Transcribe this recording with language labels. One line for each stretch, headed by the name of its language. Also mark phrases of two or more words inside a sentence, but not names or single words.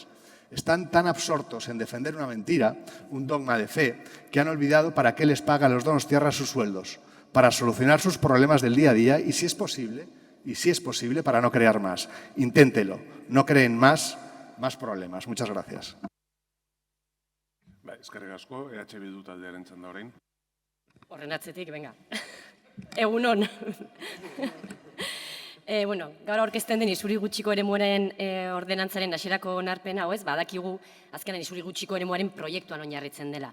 Spanish: Están tan absortos en defender una mentira, un dogma de fe, que han olvidado para qué les pagan los donostiarras sus sueldos, para solucionar sus problemas del día a día y si es posible, para no crear más. Inténtelo, no creen más problemas. Muchas gracias.
Basque: Eskerrik asko, Bildu taldearen txanda orain. Horren atzetik, venga. Egunon. Gaur aurkezten den isuri gutxiko eremuaren ordenantzaren hasierako onarpena, badakigu azkenan isuri gutxiko eremuaren proiektuan oinarritzen dela.